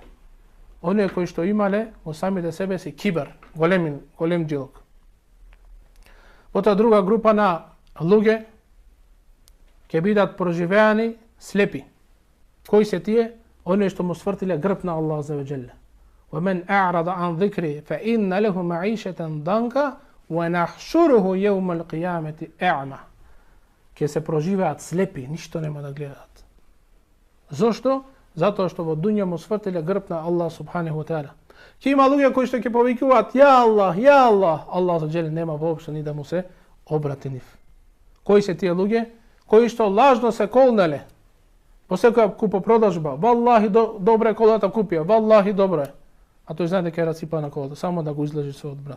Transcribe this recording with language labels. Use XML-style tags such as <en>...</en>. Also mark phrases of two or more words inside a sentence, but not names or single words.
<mk>Оние кои што имале во самите себе си кибер, голем джилок. Потоа друга група на луѓе ќе бидат проживеани слепи. Кои се тие? Оние што му свртиле грб на</mk> <ar>الله عز وجل. وَمَنْ أَعْرَضَ عَنْ ذِكْرِي فَإِنَّ لَهُ مَعِيشَةً ضَنكًا وَنَحْشُرُهُ يَوْمَ الْقِيَامَةِ أَعْمَى.</ar> <mk>Ќе се проживеат слепи, ништо нема да гледаат. Зошто? Затоа што во дуња му свртиле грб на</mk> <ar>الله سبحانه وتعالى.</ar> <mk>Ќе има луѓе кои што ќе повикуваат</mk> <ar>يا الله، يا الله، الله عز وجل</ar> <mk>нема воопшто ни да му се обрати нив. Кои се тие луѓе? Кои што лажно се колнеле по секоја купопродажба. Валлахи добре колата купија, валлахи добре. А тој знае дека е расипа на колата, само да го излажи својот брат.</mk>